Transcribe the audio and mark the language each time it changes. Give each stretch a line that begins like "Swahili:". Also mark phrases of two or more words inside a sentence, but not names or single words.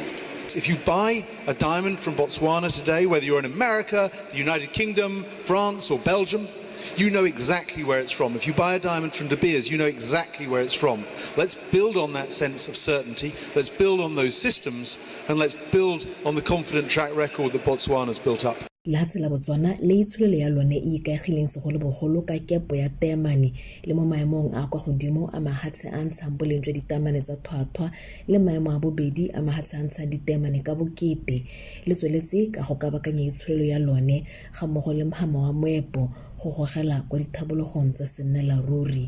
English: If you buy a diamond from Botswana today, whether you're in America, the United Kingdom, France or Belgium, you know exactly where it's from. If you buy a diamond from De Beers, you know exactly where it's from. Let's build on that sense of certainty, let's build on those systems, and let's build on the confident track record that Botswana's built up.
Tswana: Lehatshe la Botswana le itsholelo ya lone e ikaegileng segolobogolo ka kepo ya temane le mo maemong a kwa godimo a mahatshe a ntshang boleng jwa ditemane tsa tlhwatlhwa le maemo a bobedi a mahatshe a ntshang ditemane ka bokete le tsweletse ka go kabakanya itsholelo ya lone ga mmogo le mohama wa moepo go gogela kwa dithabologong tsa sennela ruri.